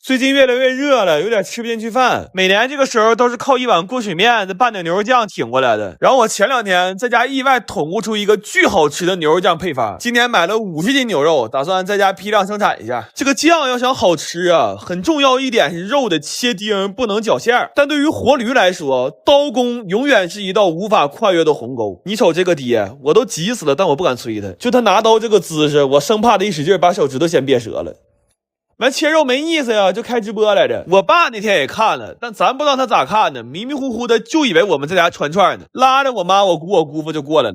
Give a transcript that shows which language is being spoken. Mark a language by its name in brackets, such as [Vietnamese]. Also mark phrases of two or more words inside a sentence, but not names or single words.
[Chinese] 最近越來越熱了，有點吃不进去飯。每年这個時候都是靠一碗鍋水麵再拌點牛肉醬挺過來的。然後我前2天在家意外統悟出一個巨好吃的牛肉醬配方。今年買了50斤牛肉，打算在家批量生產一下。這個醬要想好吃啊，很重要一點是肉的切丁不能絞餡。但對於活驢來說，刀工永遠是一道無法跨越的鴻溝。你瞅這個爹，我都急死了，但我不敢催他。就他拿刀這個姿勢，我生怕他一使勁把手指頭先憋折了。完切肉沒意思呀，就開直播來着。我爸那天也看了，但咱不知道他咋看的，迷迷糊糊的就以為我們在家串串呢，拉着我媽、我姑、我姑父就過來了。